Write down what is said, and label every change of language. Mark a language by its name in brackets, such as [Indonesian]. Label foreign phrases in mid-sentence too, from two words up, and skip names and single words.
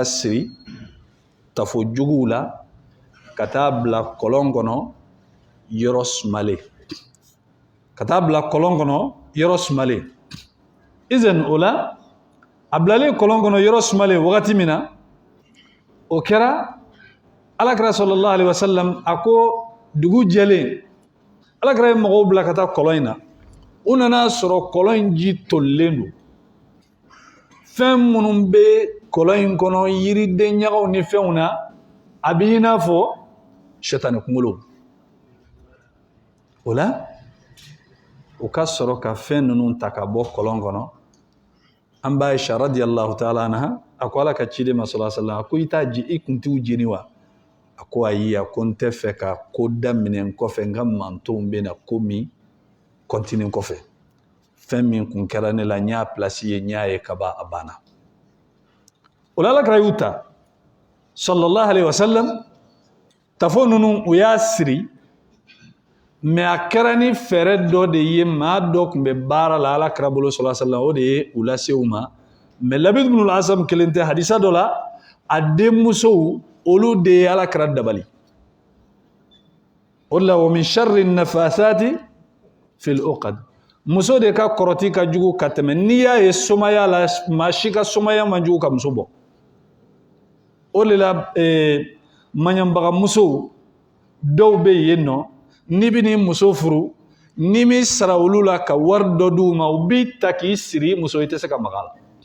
[Bambara] siri tafo juguw la ka taa bila kolon kɔnɔ yɔrɔ sumalen ka taa bila kolon kɔnɔ yɔrɔ sumalen izan o la a bilalen kolon kɔnɔ yɔrɔ sumalen wagati min na o kɛra alakira [Arabic] صلى الله عليه وسلم [Bambara] a ko dugu jɛlen alakira ye mɔgɔw bila ka taa kolon in na u nana sɔrɔ kolon in ji tolilen don fɛn minnu bɛ kolon in kɔnɔ yiriden ɲagaw ni fɛnw na a bɛ i n'a fɔ sɛtani kunkolo o la u ka sɔrɔ ka fɛn ninnu ta ka bɔ kolon kɔnɔ an b'a Aisha [Arabic] رضي الله تعالى عنها [Bambara] a ko ala ka ciden ma [Arabic] صلى الله عليه وسلم [Bambara] a ko i t'a ji i kun t'u jeni wa a ko ayi a ko n tɛ fɛ ka ko daminɛ n kɔfɛ n ka mantonw bɛ na ko min continue kɔfɛ fɛn min kun kɛra ne la n y'a place ye n y'a ye ka ban a banna o la alakira y'u ta [Arabic] صلى الله عليه وسلم [Bambara] tafo ninnu u y'a siri mais a kɛra ni fɛɛrɛ dɔ de ye maa dɔ tun bɛ baara la alakira bolo [Arabic] صلى الله عليه وسلم [Bambara] o de ye u lase u ma mais Labid ibn al-Asam kelen tɛ hadisa dɔ la a denmusow olu de ye alakira dabali o la [Arabic] ومن شر النفاثات في العقد [Bambara] muso de ka kɔrɔti ka jugu ka tɛmɛ n'i y'a ye somaya la maa si ka somaya man jugu ka muso bɔ o de la maɲanbaga musow dɔw bɛ yen nɔ n'i bɛ n'i muso furu n'i mi sara olu la ka wari dɔ d'u ma u b'i ta k'i siri muso i tɛ se ka maga a la